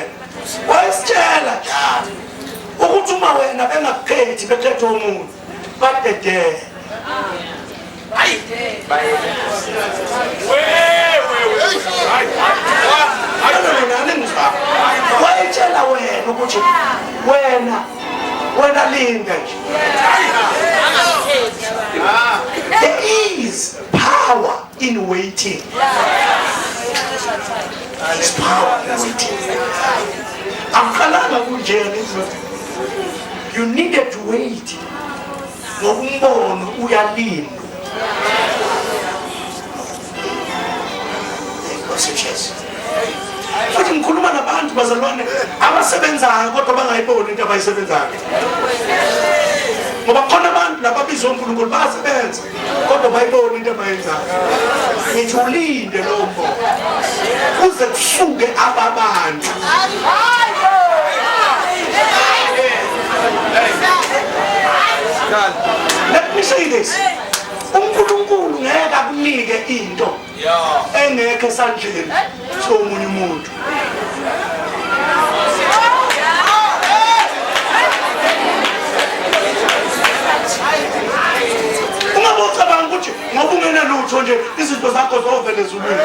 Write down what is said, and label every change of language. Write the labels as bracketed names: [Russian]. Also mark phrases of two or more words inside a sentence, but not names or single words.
[Zulu] Wayesitshela njalo ukuthi uma wena bengakukhethi bekhethe umuntu badedela. Wayitshela wena ukuthi wena linda nje. [English] There is power in waiting. There is power in waiting. [Zulu] Akuqalanga kunjena izwe. [English] You needed to wait. [Zulu] Ngombono uyalinda. Futhi ngikhuluma nabantu bazalwane abasebenzayo kodwa bangayiboni into abayisebenzayo. Ngoba khona abantu lababizwa uNkulunkulu basebenza kodwa bayiboni into abayenzayo. Ngithi ulinde lo mbono kuze kusuke ababantu. [English] Let me say this. [Zulu] uNkulunkulu ngeke akunike into engekho esandleni somunye umuntu. Ungabocabanga ukuthi ngoba ungena lutho nje izinto zakho zovele ezulwini.